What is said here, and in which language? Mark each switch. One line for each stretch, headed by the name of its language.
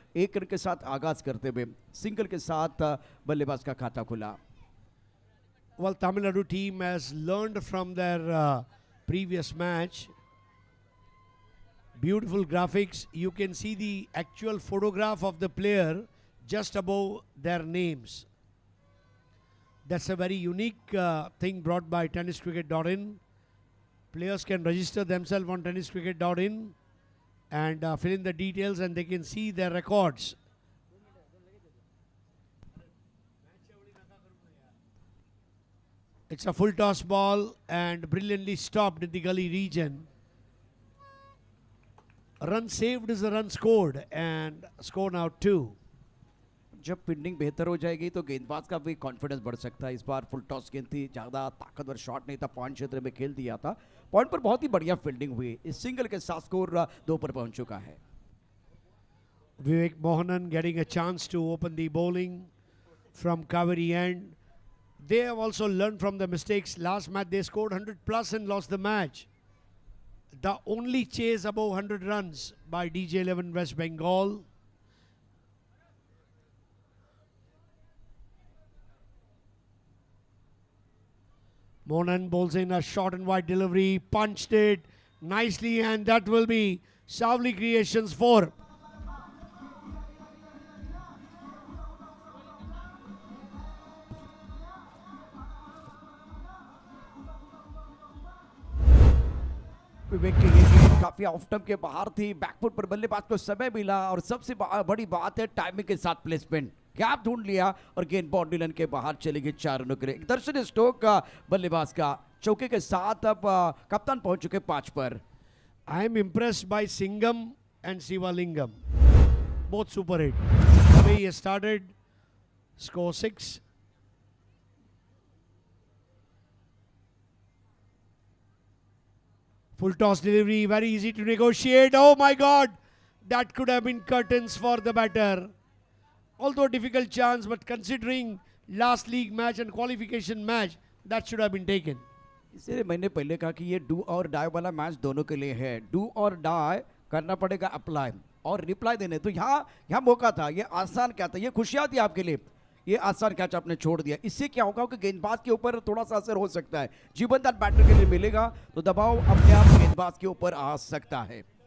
Hindi: एक रन के साथ आगाज करते हुए सिंगल के साथ बल्लेबाज का खाता खुला।
English: Well, Tamil Nadu team has learned from their previous match. Beautiful graphics. You can see the actual photograph of the player just above their names. That's a very unique thing brought by TennisCricket.in. Players can register themselves on TennisCricket.in and fill in the details, and they can see their records. It's a full toss ball and brilliantly stopped in the gully region. A run saved is a run scored, and score now 2.
Hindi: जब fielding बेहतर हो जाएगी तो गेंदबाज का भी confidence बढ़ सकता है। इस बार फुल टॉस गेंद थी, ज़्यादा ताकतवर शॉट नहीं था, पॉइंट क्षेत्र में खेल दिया था, पॉइंट पर बहुत ही बढ़िया फील्डिंग हुई। इस सिंगल के साथ स्कोर 2 पर पहुंच चुका है।
English: Vivek Mohanan getting a chance to open the bowling from Kaveri end. They have also learned from the mistakes. Last match they scored 100 plus and lost the match. The only chase above 100 runs by DJ11 West Bengal. Mohanan bowls in a short and wide delivery, punched it nicely, and that will be Savli Creations 4.
Hindi: विवेक की ये गेंद काफी off stump के बाहर थी, back foot पर बल्लेबाज को समय मिला और सबसे बड़ी बात है टाइमिंग के साथ प्लेसमेंट, गैप ढूंढ लिया और गेंद बाउंड्री लाइन के बाहर चली गई 4 रनों के लिए। दर्शन स्टोक का बल्लेबाज का चौके के साथ अब कप्तान पहुंच चुके 5 पर।
English: I am impressed by Singham and Sivalingam. Both super hit. The way he has started, score 6. Full toss delivery, very easy to negotiate. Oh my God, that could have been curtains for the batter. Although difficult chance, but considering last league match and qualification match, that should have been taken.
Hindi: इसलिए मैंने पहले कहा कि ये do और die वाला match दोनों के लिए है। डू और डाई करना पड़ेगा अप्लाई और रिप्लाई देने, तो यहाँ मौका था, ये आसान क्या था, ये खुशियाँ थी आपके लिए, ये आसान कैच आपने छोड़ दिया। इससे क्या होगा कि गेंदबाज के ऊपर थोड़ा सा असर हो सकता है, जीवनदान बैटर के लिए मिलेगा तो दबाव अपने आप गेंदबाज के ऊपर आ सकता है।